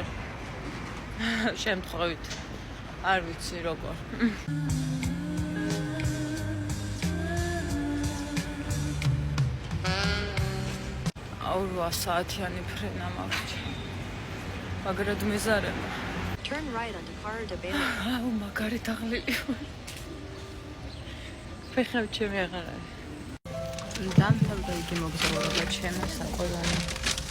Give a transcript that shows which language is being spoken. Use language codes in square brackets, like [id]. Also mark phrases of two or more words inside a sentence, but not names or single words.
[ka] შემთხვევით. არ ვიცი როგორ. აუ 8 საათიანი ფრენა მაქვს. მაგრად მეზარება. [en] Turn right onto Carrer de Bello. [ka] აუ მაგარი დაღლილი. ფეხები ჩემი აღარ არის. დამთავრდა იგი მოგზაურობა ჩემი საყოველთაო.